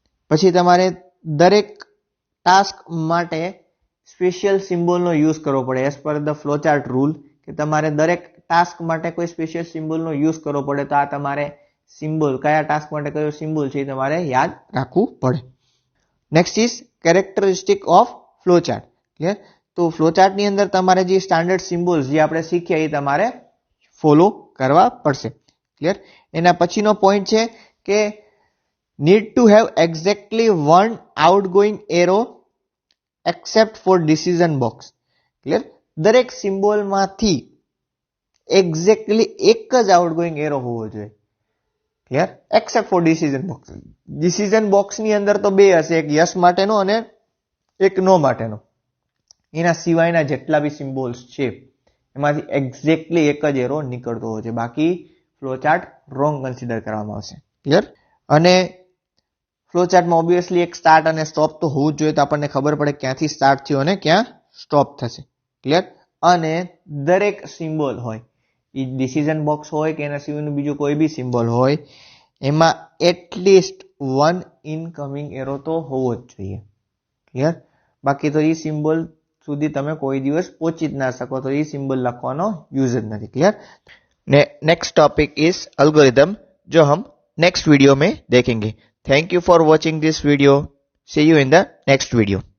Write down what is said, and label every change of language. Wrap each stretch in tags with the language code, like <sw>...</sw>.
<gu>પછી તમારે દરેક ટાસ્ક માટે સ્પેશિયલ સિમ્બોલનો યુઝ કરવો પડે</gu> <en>as per the flowchart rule,</en> <gu>કે તમારે દરેક ટાસ્ક માટે કોઈ સ્પેશિયલ સિમ્બોલનો યુઝ કરવો પડે. તો આ તમારે સિમ્બોલ, કયા ટાસ્ક માટે કયો સિમ્બોલ છે એ તમારે યાદ રાખવું પડે.</gu> <en>Next is characteristic of flowchart. Clear?</en> <gu>તો ફ્લોચાર્ટની અંદર તમારે જે સ્ટાન્ડર્ડ સિમ્બોલ્સ જે આપણે શીખ્યા એ તમારે ફોલો કરવા પડશે.</gu> <en>Clear?</en> <gu>એના પછીનો પોઈન્ટ છે કે</gu> <en>need to have exactly one outgoing arrow except for decision box. Clear?</en> <gu>દરેક સિમ્બોલમાંથી એક્ઝેક્ટલી એક જ આઉટગોઈંગ એરો હોવો જોઈએ. Clear?</gu> <en>Except for decision box.</en> <gu>Decision બોક્સની અંદર તો 2 હશે, એક યસ માટેનો અને એક નો માટેનો. એના સિવાયના જેટલા બી સિમ્બોલ્સ છે એમાંથી એક્ઝેક્ટલી એક જ એરો નીકળતો હોય છે. બાકી ફ્લો ચાર્ટ રોંગ કન્સિડર કરવામાં આવશે. ક્લિયર? અને ફ્લો ચાર્ટમાં ઓબ્વિયસલી એક સ્ટાર્ટ અને સ્ટોપ તો હોવું જ જોઈએ, તો આપણને ખબર પડે ક્યાંથી સ્ટાર્ટ થયો અને ક્યાં સ્ટોપ થશે. ક્લિયર? અને દરેક સિમ્બોલ હોય, એ ડિસિઝન બોક્સ હોય કે એના સિવાયનું બીજું કોઈ બી સિમ્બોલ હોય, એમાં એટલીસ્ટ 1 ઇનકમિંગ એરો તો હોવો જ જોઈએ. ક્લિયર? બાકી તો એ સિમ્બોલ સુધી તમે કોઈ દિવસ પહોંચી જ ના શકો, તો એ સિમ્બોલ લખવાનો યુઝ જ નથી.</gu> <en>Clear? Next topic is algorithm,</en> <hi>जो हम नेक्स्ट वीडियो में देखेंगे.</hi> <en>Thank you for watching this video. See you in the next video.</en>